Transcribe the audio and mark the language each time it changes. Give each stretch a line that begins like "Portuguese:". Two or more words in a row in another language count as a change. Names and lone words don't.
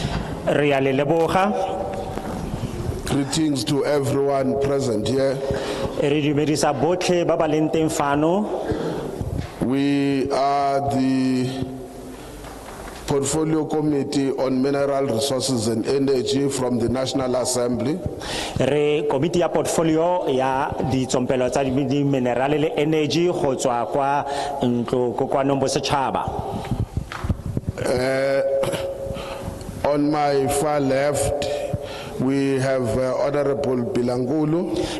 Tswana: Re a le leboga.
English: Greetings to everyone present here.
Tswana: Re dumedisa botlhe ba ba leng teng fano.
English: We are the Portfolio Committee on Mineral Resources and Energy from the National Assembly.
Tswana: Re komiti ya portfolio ya ditsompelo tsa di minerale le energy go tswa kwa ntlo kokoanong bo setšhaba.
English: On my far left, we have Honorable Bilangulu.